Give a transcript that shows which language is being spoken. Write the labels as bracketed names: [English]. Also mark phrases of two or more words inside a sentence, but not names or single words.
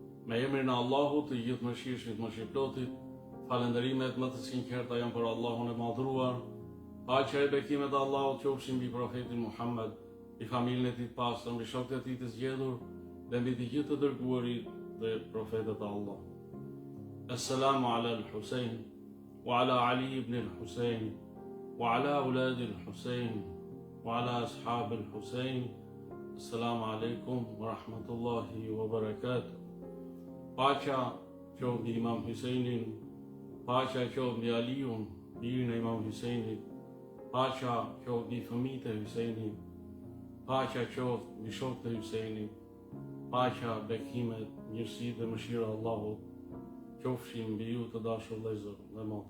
[Albanian] Me emrin e Allahut, të gjithë mëshirshmit, mëshirplotit, falënderimet më të sinqerta janë për Allahun e madhruar. Paqja e bekimet e Allahut qofshin mbi profetin Muhammed, mbi familjen e tij të pastër, mbi shokët e tij të zgjedhur dhe mbi të gjithë të dërguarit dhe profetët e Allah. [Arabic] السلام على الحسين وعلى علي بن الحسين وعلى أولاد الحسين وعلى أصحاب الحسين. السلام عليكم ورحمة الله وبركاته. [Albanian] Paqja qoftë mbi Imam Husejnin, paqja qoftë mbi Aliun, birin e Imam Husejnit, paqja qoftë mbi fëmijët e Husejnit, paqja qoftë mbi shokët e Husejnit, paqja, bekimet, mirësitë dhe mëshira e Allahut qofshin mbi ju të dashur vëllezër dhe motra.